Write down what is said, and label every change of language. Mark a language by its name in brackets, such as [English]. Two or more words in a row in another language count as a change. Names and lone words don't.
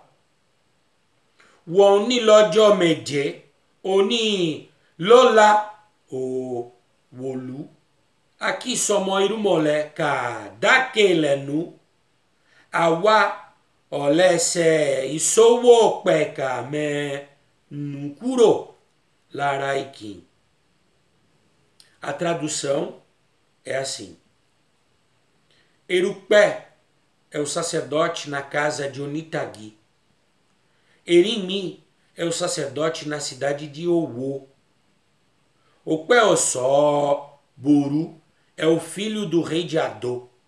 [Yoruba] Wọ́n ní lọ́jọ́ méje, òní lọ́la òwòlú. Akí sọmọ irúmọlẹ̀ kà dákè lẹ́nu. Àwa ọ̀lẹ́sẹ̀ ìṣòwò pẹ̀kà mẹ́nu kúrò lára ìkìn. [Portuguese] A tradução é assim. Erukpe é o sacerdote na casa de Onitagi. Erimi é o sacerdote na cidade de Owo. Okpe Ossó Buru é o filho do rei de Adô.